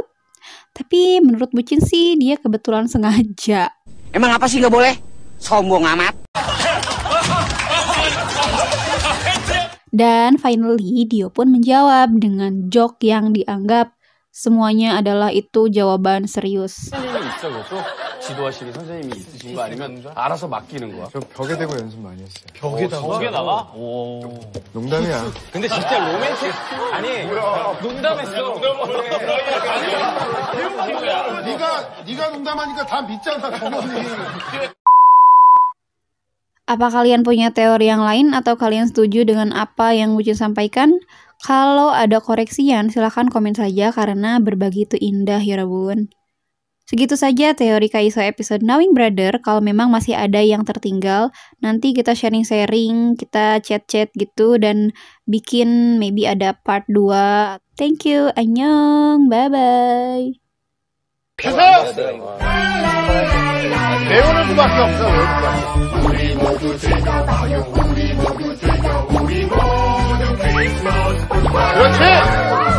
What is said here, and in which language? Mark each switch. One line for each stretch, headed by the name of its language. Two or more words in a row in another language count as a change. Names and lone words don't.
Indonesian: Tapi menurut bucin sih dia kebetulan sengaja. Emang apa sih nggak boleh? Sombong amat. Dan finally Dio pun menjawab dengan joke yang dianggap semuanya adalah itu jawaban serius.
Korean: 선생님이 있어 그것도 지도하시는 선생님이 있으신 거 아니면 알아서 맡기는 거야? 저 벽에 대고 연습 많이 했어요. 벽에다가? 오. 농담이야. 근데 진짜 로맨틱 아니 농담했어. 네가 농담하니까 다 믿잖아, 정원이.
Indonesian: Apa kalian punya teori yang lain atau kalian setuju dengan apa yang Bucin sampaikan? Kalau ada koreksian silahkan komen saja karena berbagi itu indah ya Rabun. Segitu saja teori Kaiso episode Knowing Brother. Kalau memang masih ada yang tertinggal, nanti kita sharing-sharing, kita chat-chat gitu dan bikin maybe ada part 2.
English: Thank you, annyeong, bye-bye.
Korean: 배우는 수밖에 없어. 그렇지.